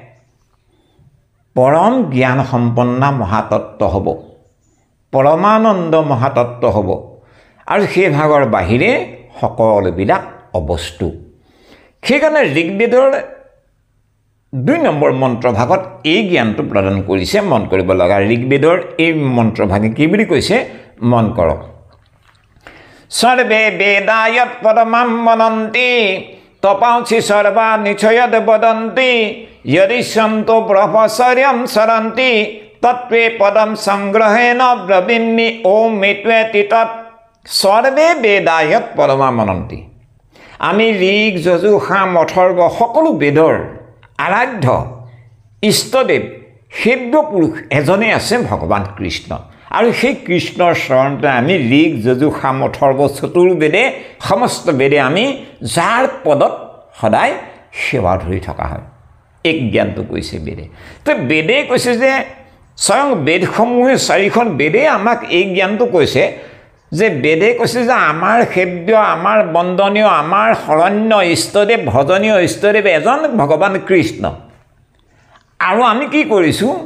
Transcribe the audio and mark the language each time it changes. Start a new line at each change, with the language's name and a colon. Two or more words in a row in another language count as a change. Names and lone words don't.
Assamese: পৰম জ্ঞান সম্পন্ন মহাতত্ত্ব হ'ব পৰমানন্দ মহাতত্ত্ব হ'ব আৰু সেই ভাগৰ বাহিৰে সকলোবিলাক অবস্তু সেইকাৰণে ঋগ্বেদৰ 2 নম্বৰ মন্ত্ৰ ভাগত এই জ্ঞানটো প্ৰদান কৰিছে মন কৰিব লগা ঋগ্বেদৰ এই মন্ত্ৰ ভাগে কি বুলি কৈছে মন কৰক
Sanskrit: সৰ্বে বেদায়ত পৰমাম মনন্তি তপাংসি সৰ্বা নিচয়ত বদন্তি यदि सन्तो ब्रह्मचर्यं सरन्ति तत्त्वे पदं संग्रहेण ब्रवीमि ओम मेत्वेति तत् सर्वे वेदायत परमामनन्ति आमी
Assamese: ঋগ যজু সাম অথৰ্ব সকলো বেদৰ আৰাধ্য ইষ্টদেৱ সেব্য পুৰুষ এজনে আছে ভগৱান কৃষ্ণ আৰু সেই কৃষ্ণৰ শৰণতে আমি ঋগ যজু সাম অথৰ্ব চতুৰ্বেদে সমস্ত বেদে আমি যাৰ পদত সদায় সেৱা ধৰি থকা হয় এক জ্ঞানটো কৈছে বেদে তো বেদে কৈছে যে স্বয়ং বেদসমূহে চাৰিখন বেদে আমাক এই জ্ঞানটো কৈছে যে বেদে কৈছে যে আমাৰ সেব্য আমাৰ বন্দনীয় আমাৰ শৰণ্য ইষ্টদেৱ ভজনীয় ইষ্টদেৱ এজন ভগৱান কৃষ্ণ আৰু আমি কি কৰিছো